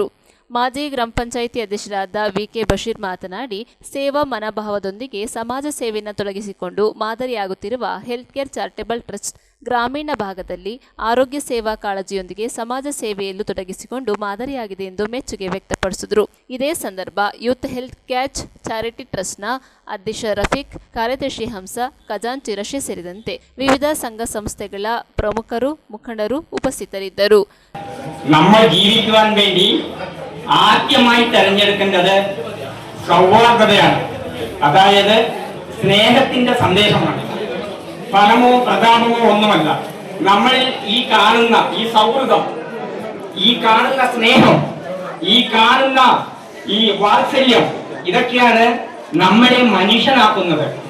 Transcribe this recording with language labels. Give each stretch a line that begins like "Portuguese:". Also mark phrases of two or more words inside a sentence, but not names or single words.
Kannada: ಮಾಜಿ ಗ್ರಾಮ ಪಂಚಾಯಿತಿ ಅಧ್ಯಕ್ಷರಾದ ವಿಕೆ ಬಶೀರ್ ಮಾತನಾಡಿ, ಸೇವಾ ಮನೋಭಾವದೊಂದಿಗೆ ಸಮಾಜ ಸೇವೆಯನ್ನು ತೊಡಗಿಸಿಕೊಂಡು ಮಾದರಿಯಾಗುತ್ತಿರುವ ಹೆಲ್ತ್ ಕೇರ್ ಚಾರಿಟೇಬಲ್ ಟ್ರಸ್ಟ್ ಗ್ರಾಮೀಣ ಭಾಗದಲ್ಲಿ ಆರೋಗ್ಯ ಸೇವಾ ಕಾಳಜಿಯೊಂದಿಗೆ ಸಮಾಜ ಸೇವೆಯಲ್ಲೂ ತೊಡಗಿಸಿಕೊಂಡು ಮಾದರಿಯಾಗಿದೆ ಎಂದು ಮೆಚ್ಚುಗೆ ವ್ಯಕ್ತಪಡಿಸಿದರು. ಇದೇ ಸಂದರ್ಭ ಯೂತ್ ಹೆಲ್ತ್ ಕ್ಯಾಚ್ ಚಾರಿಟಿ ಟ್ರಸ್ಟ್ನ ಅಧ್ಯಕ್ಷ ರಫೀಕ್, ಕಾರ್ಯದರ್ಶಿ ಹಂಸ, ಖಜಾಂಚಿ ರಶಿ ಸೇರಿದಂತೆ ವಿವಿಧ ಸಂಘ ಸಂಸ್ಥೆಗಳ ಪ್ರಮುಖರು, ಮುಖಂಡರು ಉಪಸ್ಥಿತರಿದ್ದರು.
Malayalam: നമ്മൾ ജീവിക്കുവാൻ വേണ്ടി ആദ്യമായി തെരഞ്ഞെടുക്കേണ്ടത് സൗഹാർദ്ദതയാണ്. അതായത് സ്നേഹത്തിന്റെ സന്ദേശമാണ്. പണമോ പ്രതാപമോ ഒന്നുമല്ല. നമ്മൾ ഈ കാണുന്ന ഈ സൗഹൃദം, ഈ കാണുന്ന സ്നേഹം, ഈ കാണുന്ന ഈ വാത്സല്യം, ഇതൊക്കെയാണ് നമ്മളെ മനുഷ്യനാക്കുന്നത്.